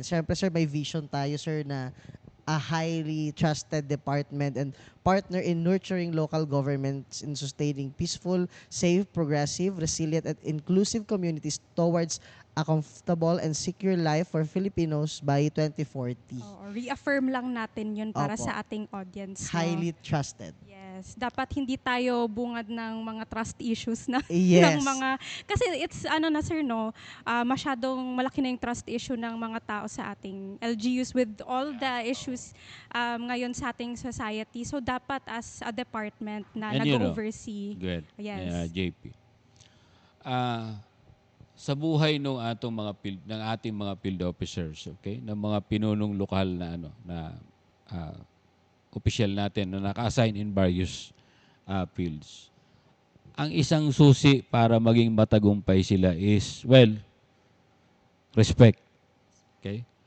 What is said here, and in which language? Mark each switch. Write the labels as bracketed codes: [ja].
[tl] Siyempre, sir, may vision tayo, sir, na [en] a highly trusted department and partner in nurturing local governments in sustaining peaceful, safe, progressive, resilient, and inclusive communities towards a comfortable and secure life for Filipinos by 2040. [tl] Reaffirm lang natin yun para Opo. sa ating audience. No? [en] Highly trusted. Yes. [tl] Dapat hindi tayo bungad ng mga trust issues na [en] Yes. [tl] ng mga kasi it's na sir no, masyadong malaki na yung trust issue ng mga tao sa ating LGUs [en] with all the issues [tl] ngayon sa ating society. So dapat [en] as a department [tl] na [en] And [tl] nag-oversee. [en] Good. Yes. JP. [tl] Sa buhay ng ating mga field officers, okay? Ng mga pinunong lokal na opisyal natin na naka-assign in various fields. Ang isang susi para maging matagumpay sila is, well, respect. Okay?